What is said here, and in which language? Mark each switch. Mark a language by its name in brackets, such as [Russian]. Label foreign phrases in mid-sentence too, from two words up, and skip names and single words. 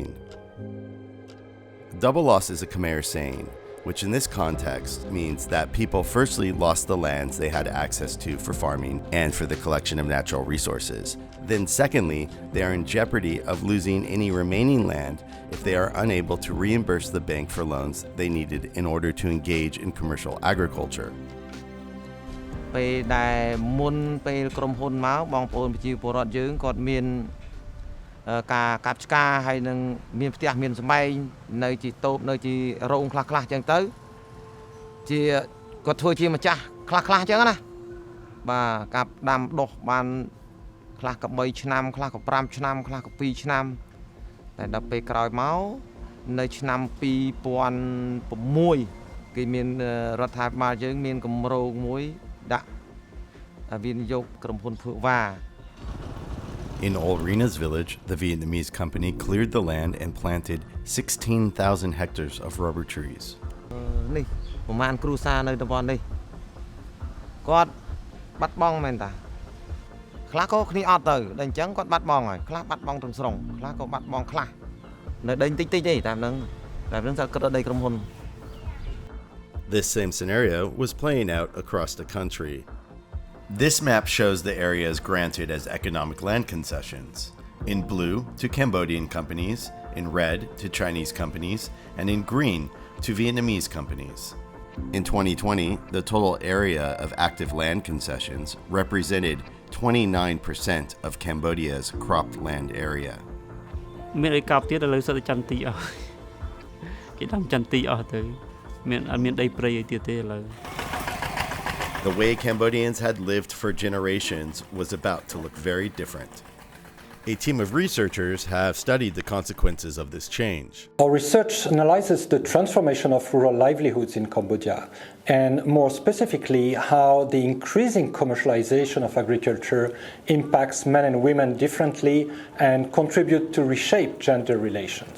[English] Double loss is a Khmer saying, which in this context means that people firstly lost the lands they had access to for farming and for the collection of natural resources. Then secondly, they are in jeopardy of losing any remaining land if they are unable to reimburse the bank for loans they needed in order to engage in commercial agriculture. [Khmer] ពេលដែលមុនពេលក្រុមហ៊ុនមកបងប្អូនប្រជាពលរដ្ឋយើងគាត់មានការកាប់ឆ្ការហើយនឹង មានផ្ទះមានសម្បែងនៅជាតូបនៅជារោងខ្លះៗអញ្ចឹងទៅជាគាត់ធ្វើជាម្ចាស់ខ្លះអញ្ចឹងណាបាទកាប់ដាំដុះបានខ្លះក៏3ឆ្នាំខ្លះក៏5ឆ្នាំខ្លះក៏2ឆ្នាំតែដល់ពេលក្រោយមកនៅឆ្នាំ2006គេមានរដ្ឋាភិបាលយើងមានគម្រោងមួយដាក់វិនិយោគក្រុមហ៊ុនភឿវ៉ា [English] In Olrina's village, the Vietnamese company cleared the land and planted 16,000 hectares of rubber trees. [Khmer] នេះប្រហែលគ្រួសារនៅតំបន់នេះគាត់បាត់បង់មែនតាខ្លះក៏គ្នាអត់ទៅដល់អញ្ចឹងគាត់បាត់បង់ហើយខ្លះបាត់បង់ទាំងស្រុងខ្លះក៏បាត់បង់ខ្លះនៅដីតិចទេតាមហ្នឹងតែគិតដល់ដីក្រុមហ៊ុន [English] This same scenario was playing out across the country. This map shows the areas granted as economic land concessions. In blue, to Cambodian companies, in red, to Chinese companies, and in green, to Vietnamese companies. In 2020, the total area of active land concessions represented 29% of Cambodia's cropped land area. [Khmer] មានអីកាប់ទៀតឥឡូវសិតតែចន្ទទីអស់គេដាំចន្ទទីអស់ទៅមានអត់មានដីព្រៃអីទៀតទេឥឡូវ [English] The way Cambodians had lived for generations was about to look very different. A team of researchers have studied the consequences of this change. Our research analyzes the transformation of rural livelihoods in Cambodia, and more specifically, how the increasing commercialization of agriculture impacts men and women differently and contribute to reshape gender relations.